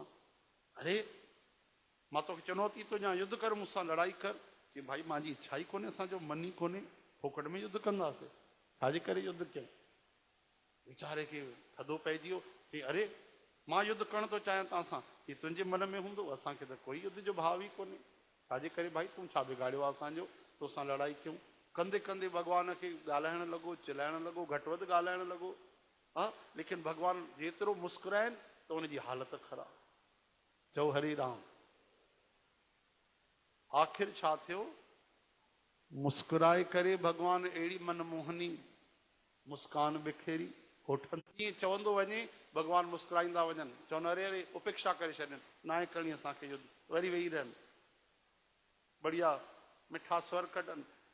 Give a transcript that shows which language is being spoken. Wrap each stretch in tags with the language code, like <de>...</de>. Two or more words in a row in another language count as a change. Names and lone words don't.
<sd>अरे मां तोखे चुनौती थो ॾियां, युद्ध कर मूंसां, लड़ाई कर। चई भाई मुंहिंजी इच्छा ई कोन्हे, असांजो मन ई कोन्हे, फोकट में युद्ध कंदासीं, छाजे करे युद्ध कयूं? वीचारे खे थधो पइजी वियो। चई अरे मां युद्ध करणु थो चाहियां तव्हां सां। चई तुंहिंजे मन में हूंदो, असांखे त कोई युद्ध जो भाव ई कोन्हे, छाजे करे भाई तूं छा बिगाड़ियो आहे असांजो, तोसां लड़ाई कयूं? कंदे कंदे भगवान खे ॻाल्हाइण लॻो, चिलाइण लॻो, घटि वधि ॻाल्हाइण लॻो। हा लेकिन भगवान जेतिरो मुस्कुराइनि त उनजी हालत ख़राब। चओ हरि राम। आख़िर छा थियो? मुस्कुराए करे भगवान अहिड़ी मनमोहनी मुस्कान बिखेरी, होठनि कीअं चवंदो वञे, भगवान मुस्कुराईंदा वञनि, चवनि अरे अरे उपेक्षा करे छॾनि, न आहे करणी असांखे युद्ध, वरी वेही रहनि, बढ़िया मिठा स्वर कढनि।</sd>